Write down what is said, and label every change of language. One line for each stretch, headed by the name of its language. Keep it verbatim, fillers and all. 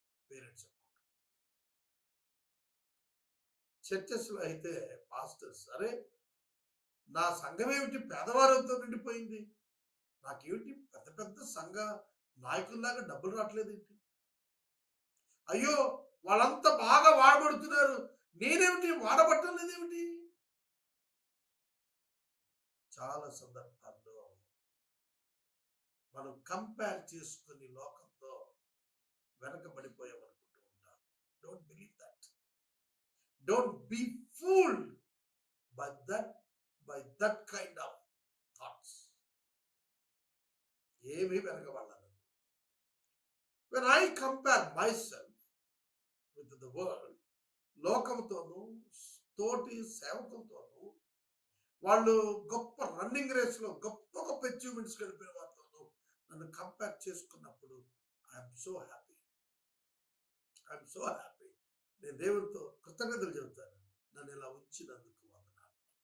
Telugu: Parents చర్చెస్లో అయితే pastors, అరే నా సంఘం ఏమిటి పేదవారితో నిండిపోయింది, నాకేమిటి పెద్ద పెద్ద సంఘ నాయకుల్లాగా డబ్బులు రావట్లేదేంటి, అయ్యో వాళ్ళంతా బాగా వాడబడుతున్నారు నేనేమిటి వాడబట్టం లేదేమిటి? చాలా సందర్భాల్లో మనం కంపేర్ చేసుకుని లోకంతో వెనకబడిపోయామనుకుంటూ ఉంటాం.
English: Don't believe that. Don't be fooled by that by that kind of thoughts.
Telugu: ఏమీ వెనకబడలేదు.
English: When I compare myself with the world,
Telugu: లోకంతోనూ తోటి సేవకులతోనూ, వాళ్ళు గొప్ప రన్నింగ్ రేస్లో గొప్ప గొప్ప అచీవ్మెంట్స్ గడిపిన వారితోనూ నన్ను కంపేర్ చేసుకున్నప్పుడు
English: I'm so happy I'm so happy
Telugu: నేను దేవుడితో కృతజ్ఞతలు చెబుతాను, నన్ను ఇలా ఉంచినందుకు వందనాలు.